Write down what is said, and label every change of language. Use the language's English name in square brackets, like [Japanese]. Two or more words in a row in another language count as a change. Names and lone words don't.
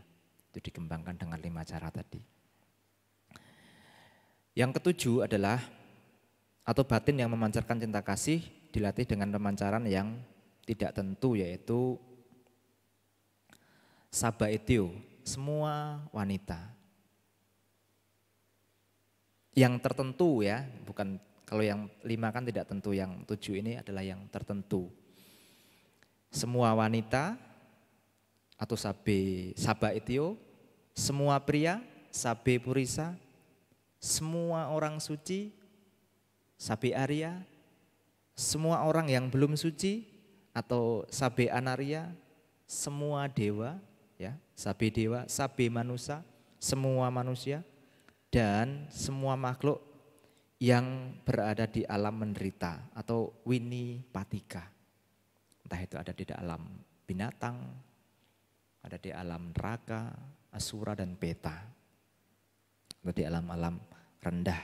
[Indonesian] Itu dikembangkan dengan 5 cara tadi. Yang ketujuh adalah atau batin yang memancarkan cinta kasih dilatih dengan pemancaran yang tidak tentu, yaitu sabaitio, semua wanita. Yang tertentu ya, bukan kalau yang 5 kan tidak tentu, yang 7 ini adalah yang tertentu. Semua wanita atau sabaitio, semua pria, [Pali] sabe purisa, [Indonesian] semua orang suci, [Pali] sabe arya, [Indonesian] semua orang yang belum suci atau [Pali] sabe anaria, [Indonesian] semua dewa ya, [Pali] sabe dewa, sabe manusia, [Indonesian] semua manusia, dan semua makhluk yang berada di alam menderita atau winipatika. Entah itu ada di alam binatang, ada di alam neraka, asura dan peta, atau di alam-alam rendah.